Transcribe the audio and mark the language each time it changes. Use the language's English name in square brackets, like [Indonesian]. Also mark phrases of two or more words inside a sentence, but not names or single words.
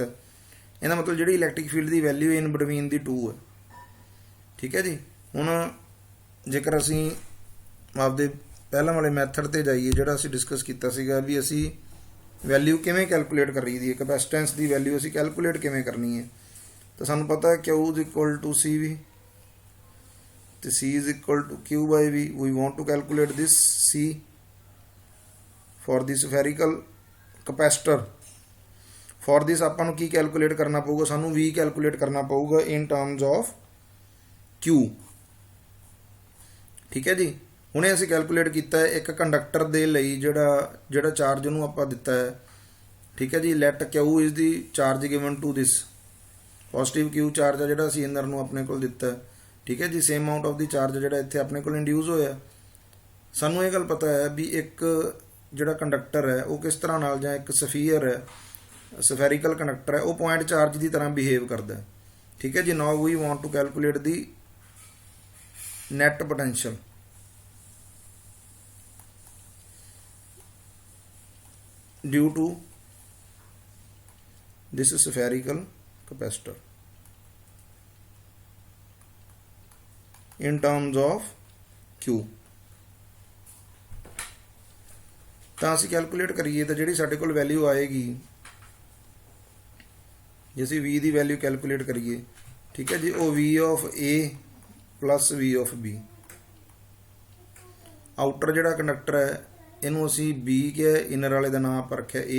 [Punjabi] ਇਹਦਾ ਮਤਲਬ ਜਿਹੜੀ [English] electric field [Punjabi] ਦੀ ਵੈਲਿਊ [English] in between [Punjabi] ਦੀ 2 ਹੈ। ਠੀਕ ਹੈ ਜੀ। ਹੁਣ ਜੇਕਰ ਅਸੀਂ ਆਪਦੇ ਪਹਿਲਾਂ ਵਾਲੇ ਮੈਥਡ ਤੇ ਜਾਈਏ ਜਿਹੜਾ ਅਸੀਂ ਡਿਸਕਸ ਕੀਤਾ ਸੀਗਾ ਵੀ ਅਸੀਂ ਵੈਲਿਊ ਕਿਵੇਂ ਕੈਲਕੂਲੇਟ ਕਰੀ ਦੀ ਹੈ, ਕਪੈਸਿਟੈਂਸ ਦੀ ਵੈਲਿਊ ਅਸੀਂ ਕੈਲਕੂਲੇਟ ਕਿਵੇਂ ਕਰਨੀ ਹੈ, ਤਾਂ ਸਾਨੂੰ ਪਤਾ ਹੈ [English] Q is equal to CV [Punjabi] ਤੇ [English] C is equal to Q by V. We want to calculate this C for the spherical capacitor. For this [Punjabi] ਆਪਾਂ ਨੂੰ ਕੀ ਕੈਲਕੂਲੇਟ ਕਰਨਾ ਪਊਗਾ, ਸਾਨੂੰ V ਕੈਲਕੂਲੇਟ ਕਰਨਾ ਪਊਗਾ [English] in terms of Q। [Punjabi] ਠੀਕ ਹੈ ਜੀ। ਹੁਣੇ ਅਸੀਂ ਕੈਲਕੂਲੇਟ ਕੀਤਾ ਹੈ ਇੱਕ ਕੰਡਕਟਰ ਦੇ ਲਈ ਜਿਹੜਾ ਚਾਰਜ ਉਹਨੂੰ ਆਪਾਂ ਦਿੱਤਾ ਹੈ। ਠੀਕ ਹੈ ਜੀ। [English] Let Q is the charge given to this, positive Q charge [Punjabi] ਹੈ ਜਿਹੜਾ ਅਸੀਂ ਇਨਰ ਨੂੰ ਆਪਣੇ ਕੋਲ ਦਿੱਤਾ। ਠੀਕ ਹੈ ਜੀ। [English] same amount of the charge [Punjabi] ਜਿਹੜਾ ਇੱਥੇ ਆਪਣੇ ਕੋਲ ਇੰਡਿਊਸ ਹੋਇਆ। ਸਾਨੂੰ ਇਹ ਗੱਲ ਪਤਾ ਹੈ ਵੀ ਇੱਕ ਜਿਹੜਾ ਕੰਡਕਟਰ ਹੈ ਉਹ ਕਿਸ ਤਰ੍ਹਾਂ ਨਾਲ, ਜਾਂ ਇੱਕ ਸਫੀਅਰ ਹੈ, [English] spherical conductor [Punjabi] ਹੈ, ਉਹ [English] point charge [Punjabi] ਦੀ ਤਰ੍ਹਾਂ ਬਿਹੇਵ ਕਰਦਾ ਹੈ। ਠੀਕ ਹੈ ਜੀ। [English] now we want to calculate the net potential. due to this spherical capacitor in terms of Q। [Punjabi] ਤਾਂ ਅਸੀਂ ਕੈਲਕੂਲੇਟ ਕਰੀਏ ਤਾਂ ਜਿਹੜੀ ਸਾਡੇ ਕੋਲ ਵੈਲਿਊ ਆਏਗੀ, ਜੇ ਅਸੀਂ V ਦੀ ਵੈਲਿਊ ਕੈਲਕੂਲੇਟ ਕਰੀਏ, ਠੀਕ ਹੈ ਜੀ, ਉਹ [English] V of A plus V of B। [Punjabi] ਆਊਟਰ ਜਿਹੜਾ ਕੰਡਕਟਰ ਹੈ ਇਹਨੂੰ ਅਸੀਂ B ਕਿਹਾ, ਇਨਰ ਵਾਲੇ ਦਾ ਨਾਮ ਆਪਾਂ ਰੱਖਿਆ A।